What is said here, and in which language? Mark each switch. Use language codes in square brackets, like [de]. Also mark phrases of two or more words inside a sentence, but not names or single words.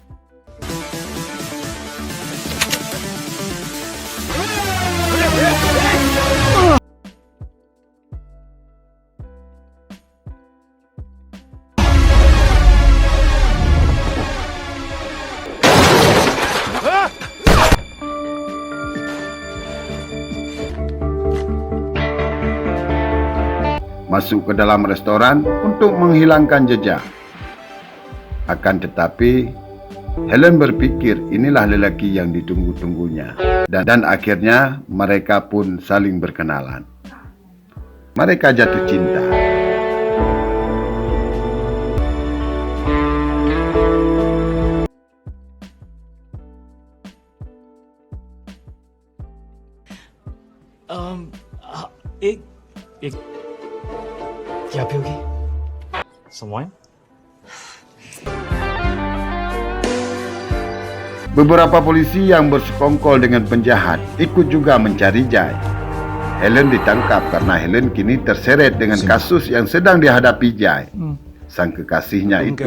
[id] Masuk ke dalam restoran untuk menghilangkan jejak. Akan tetapi, Helen berpikir inilah lelaki yang ditunggu-tunggunya. Dan akhirnya mereka pun saling berkenalan. Mereka jatuh cinta. [hi] एक क्या पियोगी? [en] Some wine? [id] Beberapa polisi yang bersekongkol dengan penjahat ikut juga mencari Jai. Helen ditangkap karena Helen kini terseret dengan kasus yang sedang dihadapi Jai, sang kekasihnya itu.